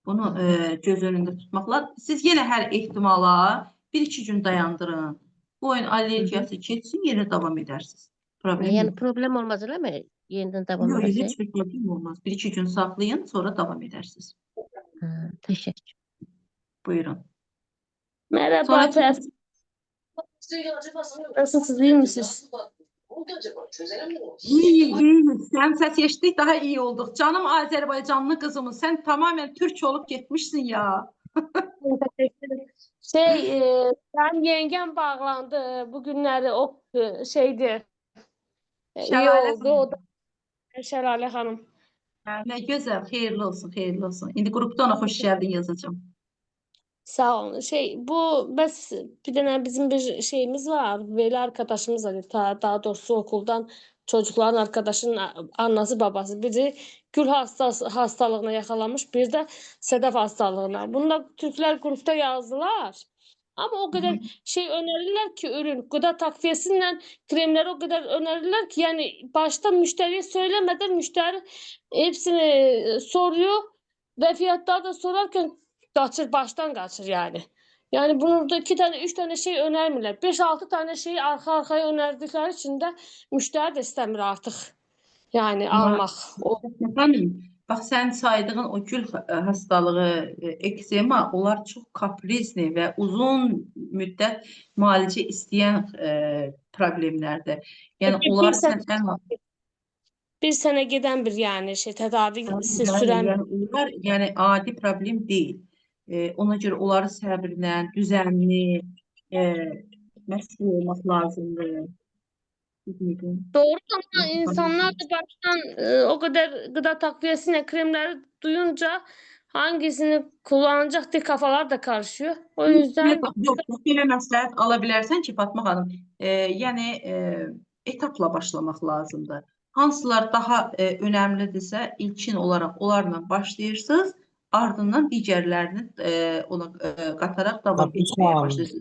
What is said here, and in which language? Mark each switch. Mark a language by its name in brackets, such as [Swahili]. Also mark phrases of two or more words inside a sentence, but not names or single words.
[Azerbaijani] Bunu göz önündə tutmaqla. Siz yenə hər ehtimala 1-2 gün dayandırın. Bu oyun allergiyası keçsin, yenə davam edərsiniz. Problem Yəni yox. problem olmaz eləmi? Yenidən davam Yox, edəsək. heç bir problem olmaz. 1-2 gün saxlayın, sonra davam edərsiniz. Təşəkkür. Buyurun. [Turkish] Merhaba Sonra efendim. Nasılsınız, iyi misiniz? İyi. [Azerbaijani] Sən səs eşitdik, daha iyi olduq. Canım Azərbaycanlı qızımız, sən tamamen Türk olup getmişsin ya. [Turkish] Ben yengem bağlandı bugünlerde o şeydi. İyi Şəlalə oldu. O da Şelale Hanım. [Azerbaijani] Nə gözəl, xeyirli olsun, xeyirli olsun. İndi qrupda ona xoş gəldin yazacağım. Sağ olun. [Turkish] Bir tane bizim bir şeyimiz var. Veli arkadaşımız var. Daha doğrusu okuldan çocukların arkadaşının annesi babası. Biri gül hastalığına yakalanmış. Bir de sedef hastalığına. Bunu Türkler grupta yazdılar. Ama o kadar önerirler ki ürün. Gıda takviyesiyle kremleri o kadar önerirler ki yani başta müşteriye söylemeden müşteri hepsini soruyor ve fiyatları da sorarken baştan kaçır yani. Yani burada 2 tane 3 tane şey önermirler. 5-6 tane şeyi arka arkaya önerdikleri için de müşteri de istemiyor artık. Yani almak. Efendim, [Azerbaijani] bax sən saydığın o [Turkish] gül hastalığı, [Azerbaijani] eksema, onlar çox kaprizli və uzun müddət müalicə istəyən problemlərdir. Yəni Bir onları [Turkish] sene, [Azerbaijani] sən ən [Turkish] bir sene giden bir yani tedavisi süren [Azerbaijani] yəni onlar yəni adi problem deyil. Ona görə onları səbirlə, düzənli məşğul olmaq lazımdır. [Turkish] doğru ama insanlar da baştan o kadar gıda takviyesine kremleri duyunca hangisini kullanacak diye kafalar da karışıyor. O yüzden [Azerbaijani] Yox, belə məsləhət ala bilərsən ki, Fatma xanım, yəni etapla başlamaq lazımdır. Hansılar daha önəmlidirsə, ilkin olaraq onlarla başlayırsınız, ardından digərlərini ona qataraq davam etməyə başlayırsınız.